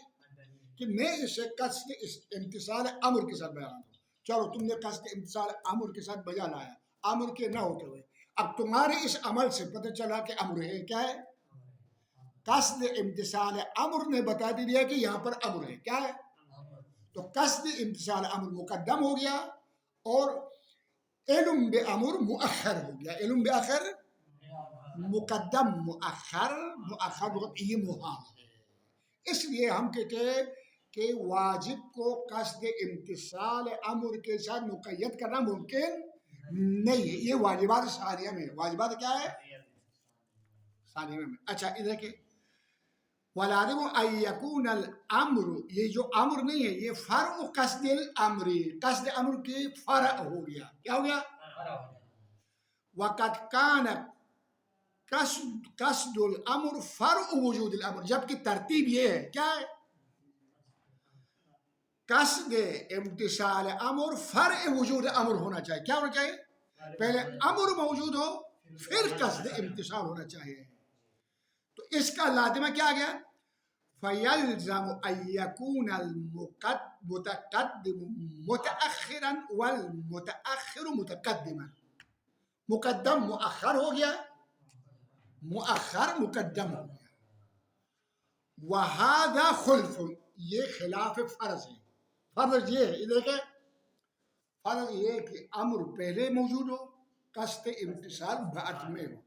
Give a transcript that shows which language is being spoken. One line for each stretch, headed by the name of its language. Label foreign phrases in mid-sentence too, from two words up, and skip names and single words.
Urdu: کہ میں اسے قصد امتثال امر کے ساتھ بیان کروں. چلو تم نے قصد امتثال امر کے ساتھ بجا لایا، امر کے نہ ہوتے ہوئے اب تمہارے اس عمل سے پتہ چلا کہ امر ہے. کیا ہے؟ قصد امتثال امر نے بتا دیا کہ یہاں پر امر ہے. کیا ہے؟ تو قصد امتثال امر مقدم ہو گیا اور علم بے امر مؤخر ہو گیا. علم بے آخر مقدم مؤخر یہ محال ہے. اس لیے ہم کہتے ہیں کہ واجب کو قصد امتثال امر کے ساتھ مقید کرنا ممکن نہیں ہے. یہ واجبات ثانیہ میں. واجبات کیا ہے؟ ثانیہ میں. اچھا ادھر کے
Arabic: وَلَازِمُ أَن يَكُونَ الْأَمْرُ،
Urdu: یہ جو امر نہیں ہے یہ
Arabic: فرع قصد الامر،
Urdu: قصد امر کی فرع ہو گیا. کیا ہو گیا؟
Arabic: وَقَدْ كَانَ قصد الامر فرع وجود الامر،
Urdu: جبکہ ترتیب یہ ہے. کیا ہے؟ قصد امتثال امر فرع وجود امر ہونا چاہیے. کیا ہونا چاہیے؟ پہلے امر موجود ہو پھر قصد امتثال ہونا چاہیے. تو اس کا لازمہ کیا گیا؟
Arabic: فَيَلْزَمُ أَن يَكُونَ الْمُتَقَدِّمُ مُتَأَخِّرًا وَالْمُتَأَخِّرُ مُتَقَدِّمًا.
Urdu: مقدم مؤخر ہو گیا، مؤخر مقدم ہو گیا.
Arabic: وَهَذَا خُلْفٌ،
Urdu: یہ خلاف فرض ہے. فرض یہ ہے، دیکھیں فرض یہ ہے کہ امر پہلے موجود ہو، قصد امتثال بعد میں ہو.